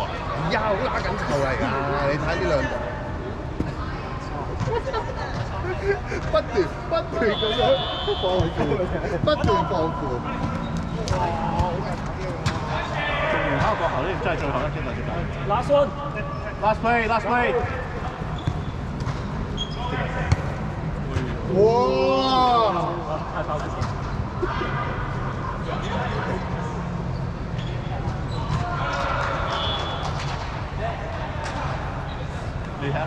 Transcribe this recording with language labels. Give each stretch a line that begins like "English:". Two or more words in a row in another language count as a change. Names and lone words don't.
Cantonese: 而家好拉緊湊嚟㗎，你睇呢兩隊。不斷咁樣放負，不斷放負。做完敲過後呢，真係最後一擊啦！真係。
English: Last one， Last play, last play。哇！
Cantonese: 太爆咗！你睇下